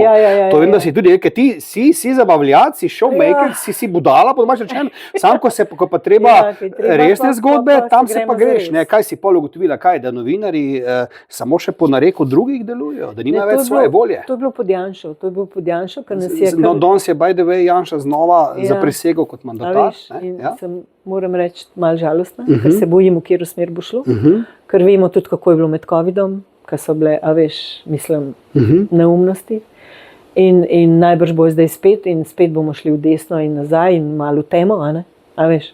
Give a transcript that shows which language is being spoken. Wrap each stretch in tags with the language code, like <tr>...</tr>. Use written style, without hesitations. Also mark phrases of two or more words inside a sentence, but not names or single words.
<sl>To vem, da si tudi, ker ti si zabavljat, si showmaker, si budala, po domače rečeno, sam, ko pa treba resne zgodbe, tam se pa greš, ne, kaj si pol ugotovila, kaj, da novinarji samo še po nareku drugih delujejo, da nima več svoje volje. To je bilo pod Janšo, ker nas je... Danes je,</sl> <en>by the way,</en> <sl>Janša znova zaprisegel kot mandatar. Moram reči, malo žalostna, ker se bojim, v katero smer bo šlo, ker vemo tudi, kako je bilo med covidom, ker so bile, a veš, mislim, neumnosti in najbrž bo zdaj spet in spet bomo šli v desno in nazaj in malo v temo, a veš.</sl>